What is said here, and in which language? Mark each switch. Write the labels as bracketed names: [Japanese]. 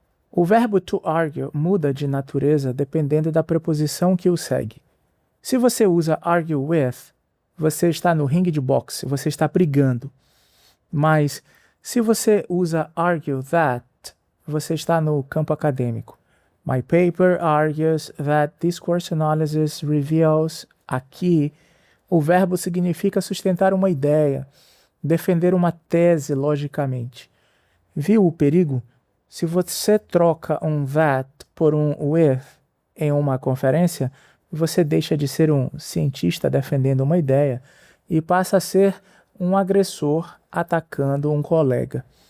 [Portuguese] O verbo to argue muda de natureza dependendo da preposição que o segue. Se você usa argue with, você está no ringue de boxe, você está brigando. Mas se você usa argue that, você está no campo acadêmico. [English] My paper argues that discourse analysis reveals. [Portuguese] Aqui, o verbo significa sustentar uma ideia, defender uma tese logicamente. Viu o perigo? Se você troca um that por um with em uma conferência, você deixa de ser um cientista defendendo uma ideia e passa a ser um agressor atacando um colega.